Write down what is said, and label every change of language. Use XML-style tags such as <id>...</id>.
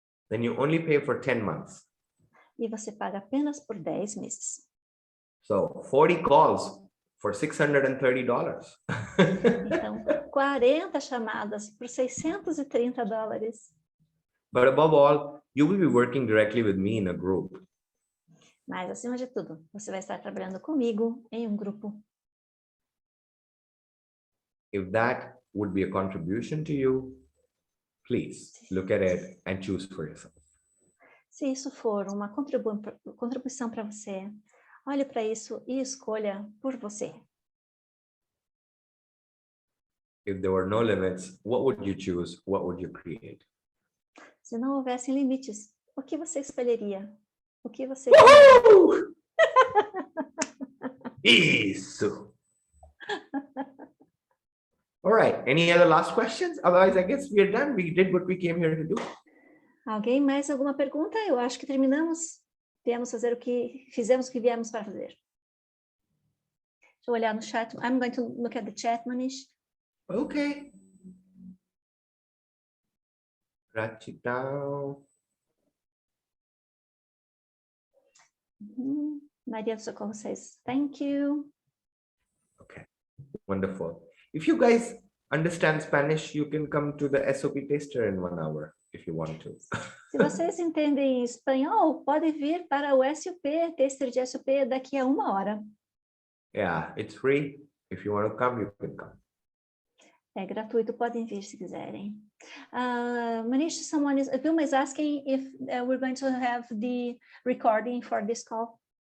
<en>then you only pay for 10 months.</en> <pt>e você paga apenas por 10 meses.</pt> <en>So 40 calls for $630.</en> <pt>Então, 40 chamadas por $630.</pt> <en>But above all, you will be working directly with me in a group.</en> <pt>Mas, acima de tudo, você vai estar trabalhando comigo em um grupo.</pt> <en>If that would be a contribution to you, please look at it and choose for yourself.</en> <pt>Se isso for uma contribuição para você, olhe para isso e escolha por você.</pt> <en>If there were no limits, what would you choose? What would you create?</en> <pt>Se não houvessem limites, o que você escolheria? O que você... Isso!</pt> <en>All right, any other last questions? Otherwise, I guess we are done. We did what we came here to do.</en> <pt>Alguém mais alguma pergunta? Eu acho que terminamos. Viemos fazer o que fizemos, o que viemos para fazer. Deixa eu olhar no chat.</pt> <en>I'm going to look at the chat, Mohnish. Okay.</en> <pt>Gratidão.</pt> <en>Maria do Socorro says, thank you. Okay, wonderful. If you guys understand Spanish, you can come to the SOP taster in 1 hour if you want to.</en> <pt>Se vocês entendem espanhol, pode vir para o SOP, tester de SOP, daqui a 1 hora.</pt> <en>Yeah, it's free. If you want to come, you can come.</en> <pt>É gratuito, podem vir se quiserem.</pt> <en>Mohnish, Vilma is asking if we're going to have the recording for this call.</en>